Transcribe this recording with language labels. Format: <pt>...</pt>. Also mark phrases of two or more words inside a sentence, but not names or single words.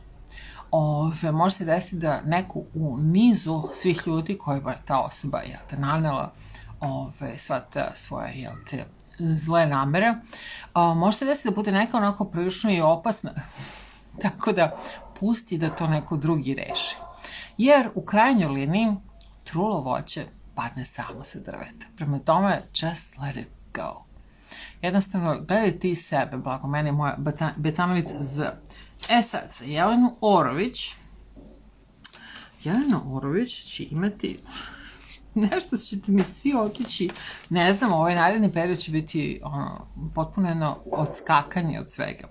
<sr>Može se desiti da neko u nizu svih ljudi kojima je ta osoba nanela sva ta svoja zle namere, može se desiti da bude neka onako prilično i opasna, tako da pusti da to neko drugi reši. Jer u krajnjoj liniji trulo voće padne samo sa drveta. Prema tome,</sr> <en>just let it go.</en> <sr>Jednostavno, gledaj ti sebe, blago meni moja Becanović Z. Sad, za Jelenu Orović, Jelena Orović će imati nešto ćete mi svi otići, ne znam, ovaj naredni period će biti potpuno jedno odskakanje od svega.</sr>